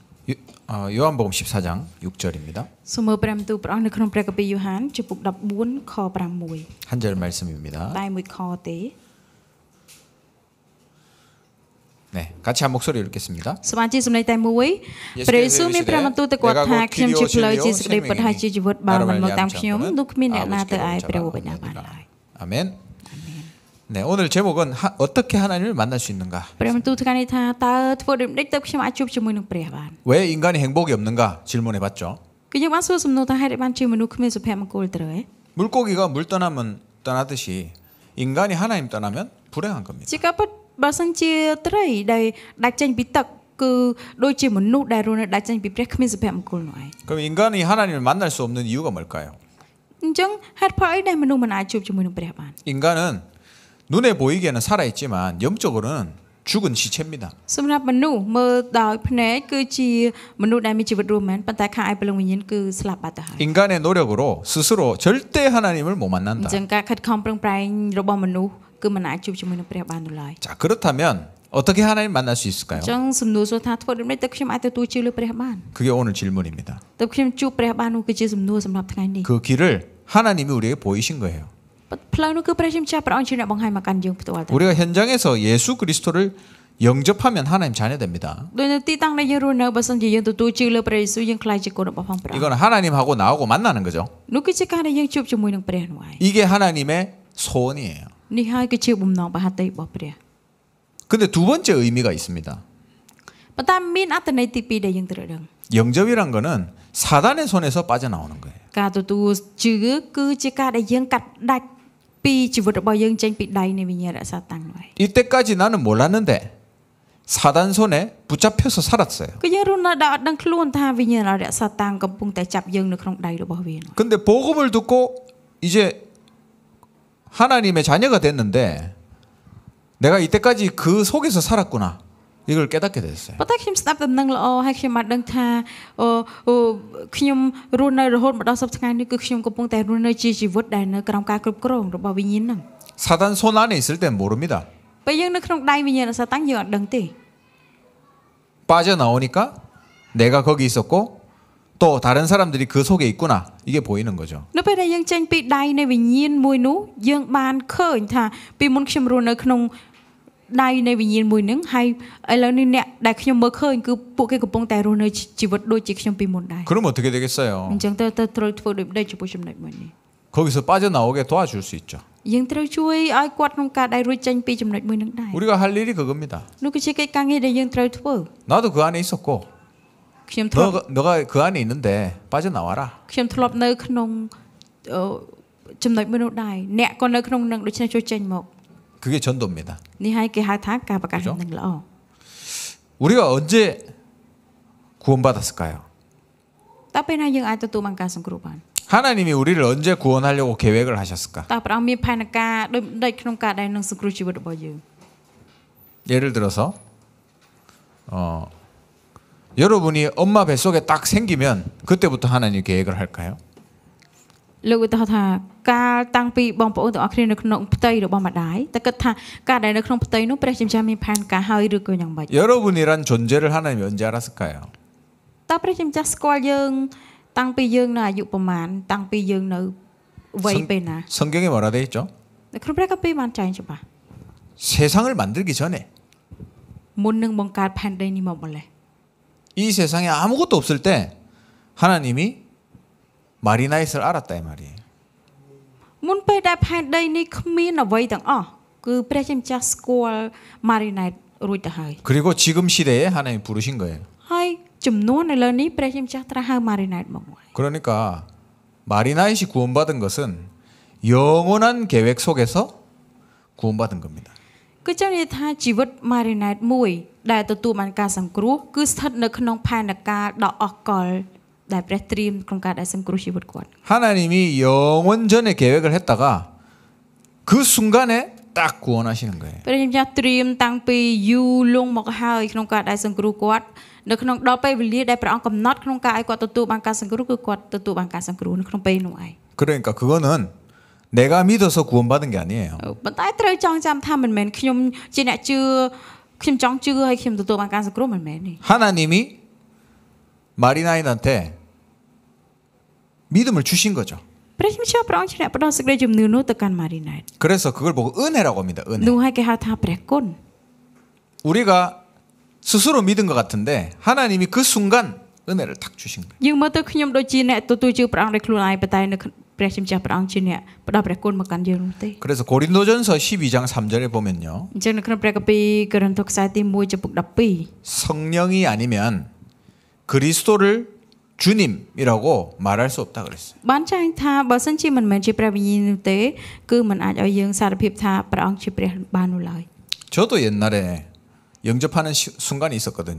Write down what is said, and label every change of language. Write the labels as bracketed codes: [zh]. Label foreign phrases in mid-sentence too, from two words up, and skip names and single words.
[ko] 요한복음 14장 6절입니다. [km] សូមមើលព្រះបន្ទូលព្រះអង្គនៅក្នុងព្រះគម្ពីរយ៉ូហានជំពូក14ខ6 [ko] 한 절 말씀입니다. [km] តែមួយខទេ [ko] 네, 같이 한 목소리 읽겠습니다. [km] សូមអានជាសំឡេងតែមួយព្រះយេស៊ូវមានព្រះបន្ទូលទៅគាត់ថាខ្ញុំជាផ្លូវជាសេចក្តីពិតហើយជាជីវិតបើមិនមកតាមខ្ញុំនោះគ្មានអ្នកណាទៅឯព្រះបិតាបានឡើយ [ko] 아멘. 네, 오늘 제목은 어떻게 하나님을 만날 수 있는가? [km] ព្រះបន្ទូលថ្ងៃនេះថាតើធ្វើដូចម្តេចទៅខ្ញុំអាចជួបជាមួយនឹងព្រះបាន [ko] 왜 인간이 행복이 없는가 질문해 봤죠. [km] គឺយើងបានសួរសំណួរថាហេតុអីបានជាមនុស្សគ្មានសុភមង្គលត្រូវឯ [ko] 물고기가 물 떠나면 떠나듯이 인간이 하나님 떠나면 불행한 겁니다. [km] ជាការពិតបើសិនជាត្រីដែលដាច់ចេញពីទឹកគឺដូចជាមនុស្សដែលរស់នៅដាច់ចេញពីព្រះគ្មានសុភមង្គលនោះឯង [ko] 그럼 인간이 하나님을 만날 수 없는 이유가 뭘까요? [km] អញ្ចឹងហេតុផលអីដែលមនុស្សមិនអាចជួបជាមួយនឹងព្រះបាន [ko] 인간은 눈에 보이기에는 살아있지만 영적으로는 죽은 시체입니다. [km] សម្រាប់មនុស្សមើលដោយភ្នែកគឺជាមនុស្សដែលមានជីវិតរស់មែនប៉ុន្តែខាងឯព្រលឹងវិញ្ញាណគឺស្លាប់បាត់ទៅហើយ [ko] 인간의 노력으로 스스로 절대 하나님을 못 [km] អ [ko] 만난다. [km] ញ្ចឹងការខិតខំប្រឹងប្រែងរបស់មនុស្សគឺមិនអាចជួបជាមួយនឹងព្រះបាននោះឡើយ [ko] 자, 그렇다면 어떻게 하나님 만날 수 있을까요? [km] អញ្ចឹងសំណួរសួរថាធ្វើដូចម្តេចទៅខ្ញុំអាចទទួលជឿលើព្រះបាន [ko] 그게 오늘 질문입니다. [km] ទៅខ្ញុំជួបព្រះបាននោះគឺជាសំណួរសម្រាប់ថ្ងៃនេះ [ko] 그 길을 하나님이 우리에게 보이신 거예요. [km] ផ្លូវនោះគឺព្រះជាម្ចាស់ព្រះអង្គជាអ្នកបង្ហាញមកកាន់យើងផ្ទាល់តែ [ko] 우리가 현장에서 예수 그리스도를 영접하면 하나님 자녀 됩니다. [km] ដោយនៅទីតាំងដែលយើងរស់នៅបើសិនជាយើងទទួលជឿលើព្រះយេស៊ូវយើងក្លាយជាកូនរបស់ផងព្រះ [ko] 이건 하나님하고 나하고 만나는 거죠. [km] នោះគឺជាការដែលយើងជួបជាមួយនឹងព្រះនោះឯង [ko] 이게 하나님의 소원이에요. [km] នេះហើយគឺជាបំណងបហត្ថីរបស់ព្រះ [ko] 근데 두 번째 의미가 있습니다. [km] ប៉ុន្តែមានអត្ថន័យទី2ដែលយើងត្រូវដឹង [ko] 영접이란 거는 사단의 손에서 빠져나오는 거예요. [km] ការទទួលជឿគឺជាការដែលយើងកាត់ដាច់ពីជីវិតរបស់យើងចេញពីដៃនៃវិញ្ញាណរក្សាតាំងនោះឯង [ko] 이때까지 나는 몰랐는데 사단 손에 붙잡혀서 살았어요. [km] គឺយើងរស់នៅដោយអត់ដឹងខ្លួនថាវិញ្ញាណរក្សាតាំងកំពុងតែចាប់យើងនៅក្នុងដៃរបស់វានោះ [ko] 근데 복음을 듣고 이제 하나님의 자녀가 됐는데 내가 이때까지 그 속에서 살았구나. 이걸 깨닫게 됐어요. [km] ប៉ុន្តែខ្ញុំស្ដាប់ដំណឹងល្អហើយខ្ញុំបានដឹងថាខ្ញុំរស់នៅរហូតមកដល់សប្តាហ៍ថ្ងៃនេះគឺខ្ញុំកំពុងតែរស់នៅជាជីវិតដែលនៅក្រោមការគ្រប់គ្រងរបស់វិញ្ញាណហ្នឹង [ko] 사단 손 안에 있을 땐 모릅니다. [km] ពេលយើងនៅក្នុងដៃវិញ្ញាណរក្សាតាំងយើងអត់ដឹងទេ [ko] 빠져나오니까 내가 거기 있었고 또 다른 사람들이 그 속에 있구나. 이게 보이는 거죠. [km] នៅពេលដែលយើងចេញពីដៃនៃវិញ្ញាណមួយនោះយើងបានឃើញថាពីមុនខ្ញុំរស់នៅក្នុងដៃនៃវិញ្ញាណមួយហ្នឹងហើយឥឡូវនេះអ្នកដែលខ្ញុំមើលឃើញគឺពួកគេកំពុងតែរស់នៅជីវិតដូចជាខ្ញុំពីមុនដែរ [ko] 그럼 어떻게 되겠어요? [km] អញ្ចឹងទៅត្រូវធ្វើដូចម្តេចចំពោះចំណុចមួយនេះ [ko] 거기서 빠져나오게 도와줄 수 있죠. [km] យើងត្រូវជួយឲ្យគាត់ក្នុងការដែលរួចចេញពីចំណុចមួយហ្នឹងដែរ [ko] 우리가 할 일이 그겁니다. [km] នោះគឺជាកិច្ចការងារដែលយើងត្រូវធ្វើ [ko] 나도 그 안에 있었고 [km] ខ្ញុំធ្លាប់ [ko] 너가 그 안에 있는데 빠져나와라. [km] ខ្ញុំធ្លាប់នៅក្នុងចំណុចមួយនោះដែរអ្នកក៏នៅក្នុងនឹងដូច្នេះជួយចេញមក [ko] 그게 전도입니다. [km] នេះហើយគេហៅថាការប្រកាសដំណឹងល្អ [ko] 우리가 언제 구원받았을까요? [km] តើពេលណាយើងអាចទទួលបានការសង្គ្រោះបាន [ko] 하나님이 우리를 언제 구원하려고 계획을 하셨을까? [km] តើព្រះអង្គមានផែនការដូចម្តេចក្នុងការដែលនឹងសង្គ្រោះជីវិតរបស់យើង [ko] 예를 들어서 여러분이 엄마 뱃속에 딱 생기면 그때부터 하나님 계획을 할까요? [km] លោកឧទាហរណ៍ថាការតាំងពីបងប្អូនទាំងអស់គ្នានៅក្នុងផ្ទៃរបស់ម្ដាយតែគិតថាការដែលនៅក្នុងផ្ទៃនោះព្រះជាម្ចាស់មានផែនការហើយឬក៏យ៉ាងម៉េច [ko] 여러분이란 존재를 하나님이 언제 알았을까요? [km] តើព្រះជាម្ចាស់ស្គាល់យើងតាំងពីយើងនៅអាយុប្រមាណតាំងពីយើងនៅវ័យពេលណា [ko] 성경에 뭐라 돼 있죠? [km] នៅក្នុងព្រះគម្ពីរបានចែងច្បាស់ [ko] 세상을 만들기 전에 [km] មុននឹងបង្កើតផែនដីនេះមកម្លេះ [ko] 이 세상에 아무것도 없을 때 하나님이 마리나잇을 알았다 이 말이에요. [km] មុនពេលដែលផែនដីនេះគ្មានអ្វីទាំងអស់គឺព្រះជាម្ចាស់ស្គាល់ Marinite រួចទៅហើយ [ko] 그리고 지금 시대에 하나님 부르신 거예요. [km] ហើយចំនួនឥឡូវនេះព្រះជាម្ចាស់ត្រាស់ហៅ Marinite មក [ko] 그러니까 마리나잇이 구원받은 것은 영원한 계획 속에서 구원받은 겁니다. [km] គឺចាំនិយាយថាជីវិត Marinite មួយដែលទទួលបានការសង្គ្រោះគឺស្ថិតនៅក្នុងផែនការដ៏អស់កលដែលព្រះត្រៀមក្នុងការដែលសង្គ្រោះជីវិតគាត់ [ko] 하나님이 영원 전에 계획을 했다가 그 순간에 딱 구원하시는 거예요. [km] ព្រះជាម្ចាស់ត្រៀមតាំងពីយូរលង់មកហើយក្នុងការដែលសង្គ្រោះគាត់នៅក្នុងដល់ពេលវេលាដែលព្រះអង្គកំណត់ក្នុងការឲ្យគាត់ទទួលបានការសង្គ្រោះគឺគាត់ទទួលបានការសង្គ្រោះនៅក្នុងពេលនោះឯង [ko] 그러니까 그거는 내가 믿어서 구원받은 게 아니에요. [km] ប៉ុន្តែត្រូវចងចាំថាមិនមែនខ្ញុំជាអ្នកជឿខ្ញុំចង់ជឿឲ្យខ្ញុំទទួលបានការសង្គ្រោះមិនមែនទេ [ko] 하나님이 마리나인한테 믿음을 주신 거죠. [km] ព្រះជាម្ចាស់ព្រះអង្គជាអ្នកផ្ដល់សេចក្តីជំនឿនោះទៅកាន់ម៉ារីណែត [ko] 그래서 그걸 보고 은혜라고 합니다. 은혜. [km] នោះហើយគេហៅថាព្រះគុណ [ko] 우리가 스스로 믿은 것 같은데 하나님이 그 순간 은혜를 탁 주신 거예요. [km] យើងមើលទៅខ្ញុំដូចជាអ្នកទទួលជឿព្រះអង្គដោយខ្លួនឯងប៉ុន្តែនៅព្រះជាម្ចាស់ព្រះអង្គជាអ្នកផ្ដល់ព្រះគុណមកកាន់យើងនោះទេ [ko] 그래서 고린도전서 12장 3절에 보면요. [km] អញ្ចឹងនៅក្នុងព្រះគម្ពីរកូរិនថូសខ្សែទី1ចំពុក12 [ko] 성령이 아니면 그리스도를 주님이라고 말할 수 없다 그랬어요. [km] បានចែងថាបើសិនជាមិនមែនជាព្រះវិញ្ញាណនោះទេគឺមិនអាចឲ្យយើងសារភាពថាព្រះអង្គជាព្រះបាននោះឡើយ [ko] 저도 옛날에 영접하는 순간이 있었거든요.